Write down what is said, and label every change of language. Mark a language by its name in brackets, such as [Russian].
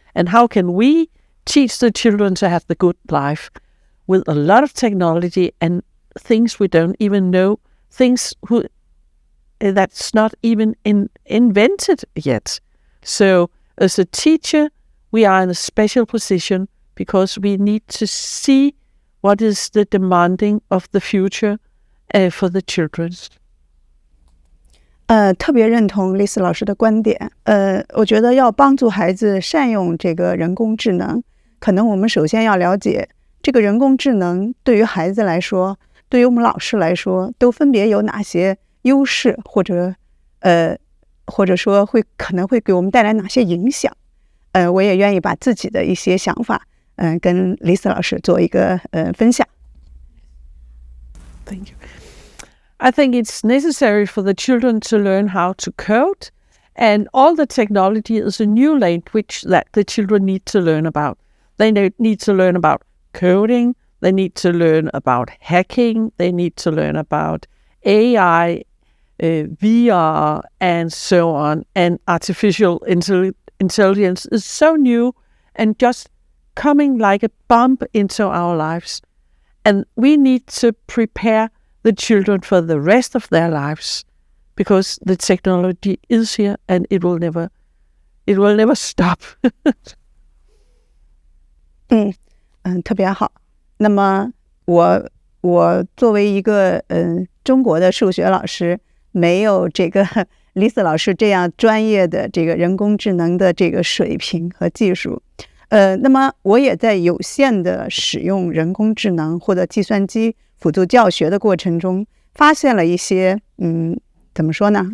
[English] And how can we teach the children to have the good life with a lot of technology and things we don't even know, things that's not even invented yet? So as a teacher, we are in a special position because we need to see what is the demanding of the future for the children. [Chinese] 特别认同 Lisa 老师的观点。我觉得要帮助孩子善用这个人工智能，可能我们首先要了解这个人工智能对于孩子来说，对于我们老师来说，都分别有哪些优势，或者说可能会给我们带来哪些影响。我也愿意把自己的一些想法，跟 Lisa 老师做一个分享。 [English] Thank you. I think it's necessary for the children to learn how to code, and all the technology is a new language that the children need to learn about. They need to learn about coding, they need to learn about hacking, they need to learn about AI, VR, and so on. And artificial intelligence is so new and just coming like a bomb into our lives. And we need to prepare the children for the rest of their lives, because the technology is here and it will never stop. [Chinese] 特别好。那么我作为一个中国的数学老师，没有这个 Lisa 老师这样专业的这个人工智能的这个水平和技术。那么我也在有限的使用人工智能或者计算机辅助教学的过程中，发现了一些怎么说呢？